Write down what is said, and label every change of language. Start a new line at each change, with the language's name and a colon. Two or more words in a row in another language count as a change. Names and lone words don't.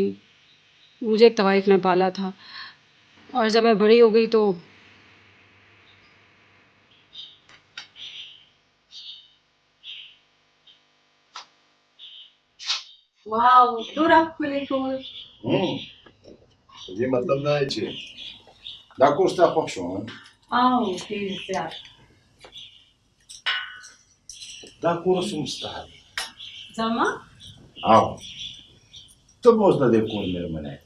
Hindi: मुझे एक तवाइफ ने पाला था, और जब मैं बड़ी हो गई तो वाओ, डोरा खुले खोल.
Pashto: دې مطلب دا دی چې دا کور ستا خوښ شو؟ او ډېر زیات. دا کور اوس هم ستا دی. زما؟ او ته به اوس د دې کور مېرمنه یې.